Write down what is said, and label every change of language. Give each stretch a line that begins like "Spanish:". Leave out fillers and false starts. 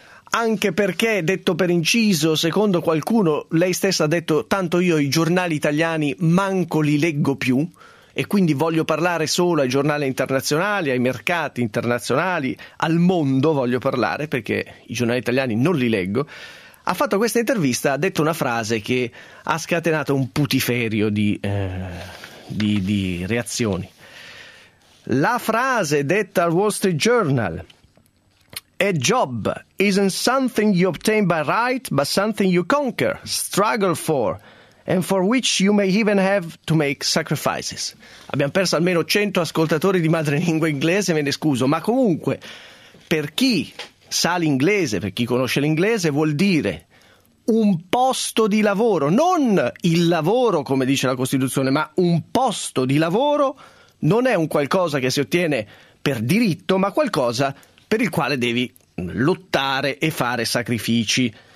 Italian: Anche perché, detto per inciso, secondo qualcuno, lei stessa ha detto: tanto io i giornali italiani manco li leggo più, e quindi voglio parlare solo ai giornali internazionali, ai mercati internazionali, al mondo voglio parlare, perché i giornali italiani non li leggo. Ha fatto questa intervista, ha detto una frase che ha scatenato un putiferio di reazioni. La frase detta al Wall Street Journal:
English: a job isn't something you obtain by right, but something you conquer, struggle for, and for which you may even have to make sacrifices.
Italian: Abbiamo perso almeno 100 ascoltatori di madrelingua inglese, me ne scuso, ma comunque, per chi sa l'inglese, per chi conosce l'inglese, vuol dire un posto di lavoro, non il lavoro come dice la Costituzione, ma un posto di lavoro non è un qualcosa che si ottiene per diritto, ma qualcosa per il quale devi lottare e fare sacrifici.